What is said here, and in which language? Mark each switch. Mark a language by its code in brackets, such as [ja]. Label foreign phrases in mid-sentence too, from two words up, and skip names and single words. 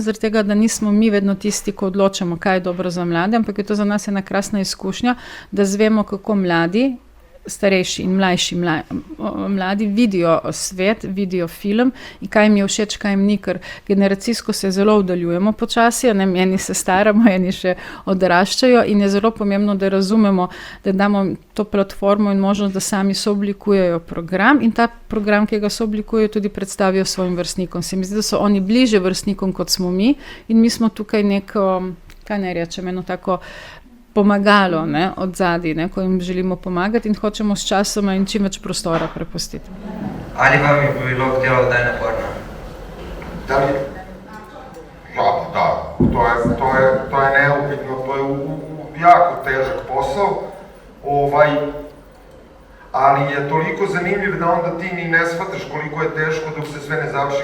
[sl] Zaradi tega, da nismo mi vedno tisti, ko odločamo, kaj je dobro za mlade, ampak je to za nas ena krasna izkušnja, da zvemo, kako mladi, starejši in mlajši mladi vidijo svet, vidijo film in kaj jim je všeč, kaj jim ni, ker generacijsko se zelo oddaljujemo počasi, eni se staramo, eni še odraščajo in je zelo pomembno, da razumemo, da damo to platformo in možnost, da sami sooblikujejo program in ta program, ki ga sooblikujejo, tudi predstavijo svojim vrstnikom. Se mi zdi, da so oni bliže vrstnikom, kot smo mi in mi smo tukaj neko, kaj naj rečem, eno tako pomagalo, ne, od zadaj, ne, ko jim želimo pomagati in hočemo s časoma in čim več prostora prepustiti. Ali vam je bilo delo kdaj naporno? [sr] Da li? Ja, da. To je neupitno, to je jako težak posao, ali je toliko zanimljiv da onda ti ni ne shvataš koliko je teško dok se sve ne završi.